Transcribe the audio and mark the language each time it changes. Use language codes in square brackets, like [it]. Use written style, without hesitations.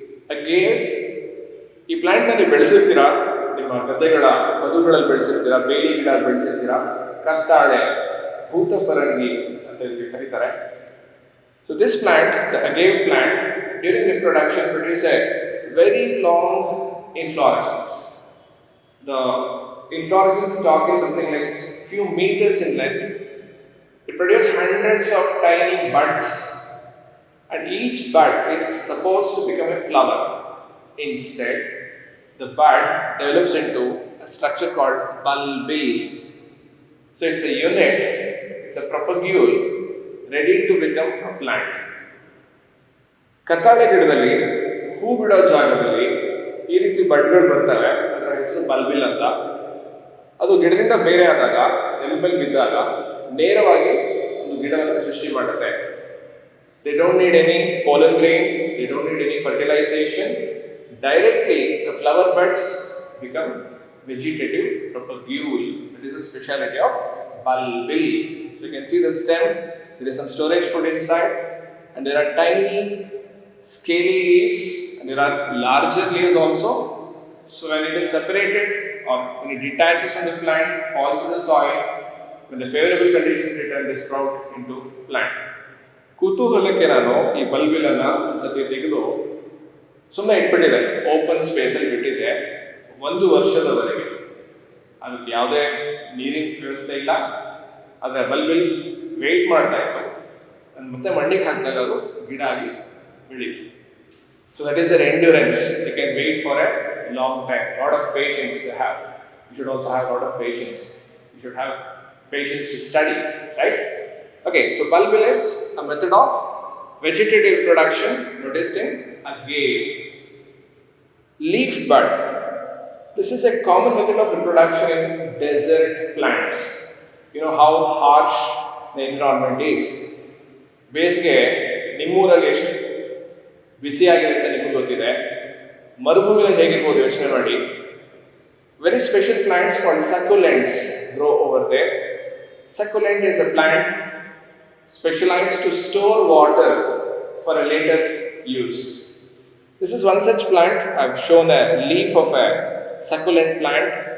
[kn] Agave, ಈ ಪ್ಲಾಂಟ್ನಲ್ಲಿ ಬೆಳೆಸಿರ್ತೀರಾ, ನಿಮ್ಮ ಗದ್ದೆಗಳ ಬದುಗಳಲ್ಲಿ ಬೆಳೆಸಿರ್ತೀರಾ, ಬೇಲಿ ಗಿಡ ಬೆಳೆಸಿರ್ತೀರಾ, ಕತ್ತಾಳೆ, ಭೂತಪರಂಗಿ ಅಂತ ಇದಕ್ಕೆ ಕರೀತಾರೆ. [en] So this plant, the agave plant, during reproduction produces a very long inflorescence. The inflorescence stalk is something like few meters in length. It produces hundreds of tiny buds, and each bud is supposed to become a flower. Instead, the bud develops into a structure called bulbil. So it's a unit, it's a propagule ready to become a plant. [kn] ಕತ್ತಾಳೆ ಗಿಡದಲ್ಲಿ ಹೂ ಬಿಡೋ ಜಾಗದಲ್ಲಿ ಈ ರೀತಿ ಬಡ್ಗಳು ಬರ್ತವೆ, ಅದರ ಹೆಸರು bulbil ಅಂತ. ಅದು ಗಿಡದಿಂದ ಬೇರೆ ಆದಾಗ, ಎಲ್ಬಲ್ ಬಿದ್ದಾಗ ನೇರವಾಗಿ ಒಂದು ಗಿಡವನ್ನು ಸೃಷ್ಟಿ ಮಾಡುತ್ತೆ. [en] They don't need any pollen grain, they don't need any fertilization. Directly the flower buds become vegetative propagule. That is a speciality of bulbil. So you can see the stem, there is some storage food inside, and there are tiny scaly leaves, and there are larger leaves also. So when it is separated or when it detaches from the plant, falls in the soil, when the favorable conditions return, they sprout into plant. [kn] ಕುತೂಹಲಕ್ಕೆ ನಾನು ಈ ಬಲ್ಬಿಲನ್ನು ಒಂದ್ಸತಿ ತೆಗೆದು ಸುಮ್ಮನೆ ಇಟ್ಬಿಟ್ಟಿದೆ, open ಸ್ಪೇಸಲ್ಲಿ ಬಿಟ್ಟಿದೆ 1 ವರ್ಷದವರೆಗೆ. ಅದಕ್ಕೆ ಯಾವುದೇ ನೀರಿನ ವ್ಯವಸ್ಥೆ ಇಲ್ಲ, ಆದರೆ ಬಲ್ಬಿಲ್ ವೆಯ್ಟ್ ಮಾಡ್ತಾ ಇತ್ತು. ಮತ್ತೆ ಮಣ್ಣಿಗೆ ಹಾಕಿದಾಗ ಅದು ಗಿಡ ಆಗಿ ಬೆಳೀತು. [en] So that is their endurance. They can wait for a long time. A lot of patience they have. You should also have a lot of patience. You should have patience to study, right? Okay, so bulbil is a method of vegetative production noticed in agave. Leaf bud. This is a common method of reproduction in desert plants. You know how harsh the environment is. [kn] ಬೇಸಿಗೆ ನಿಮ್ಮೂರಲ್ಲಿ ಎಷ್ಟು ಬಿಸಿಯಾಗಿರುತ್ತೆ ನಿಮಗೆ ಗೊತ್ತಿದೆ. ಮರುಭೂಮಿಯಲ್ಲಿ ಹೇಗಿರ್ಬೋದು ಯೋಚನೆ ಮಾಡಿ. [en] Very special plants called succulents grow over there. Succulent is a plant specialized to store water for a later use. This is one such plant. I've shown a leaf of a succulent plant.